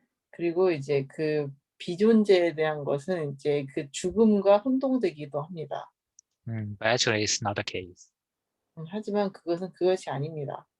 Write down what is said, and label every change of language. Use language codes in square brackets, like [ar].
[ko] 그리고 이제 그 비존재에 대한 것은 이제 그 죽음과 혼동되기도 합니다. [en] But actually, it's not the case. [ko] 하지만 그것이 아닙니다.